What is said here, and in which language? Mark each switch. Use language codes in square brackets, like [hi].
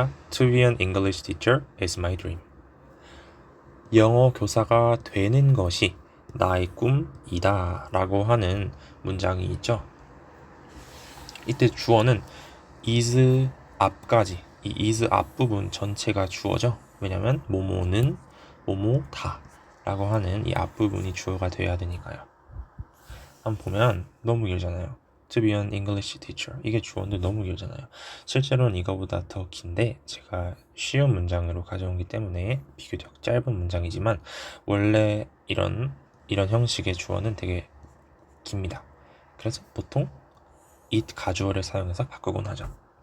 [en] To be an English teacher is my dream. [ko] 영어 교사가 되는 것이 나의 꿈이다 라고 하는 문장이 있죠. 이때 주어는 is 앞까지, 이 is 앞부분 전체가 주어죠. 왜냐면 뭐뭐는 뭐뭐다 라고 하는 이 앞부분이 주어가 돼야 되니까요. 한번 보면 너무 길잖아요. [en] To be an English teacher, [ko] 이게 주어인데 너무 길잖아요. 실제로는 이거보다 더 긴데 제가 쉬운 문장으로 가져오기 때문에 비교적 짧은 문장이지만 원래 이런 형식의 주어는 되게 깁니다. 그래서 보통 it 가주어를 사용해서 바꾸곤 하죠.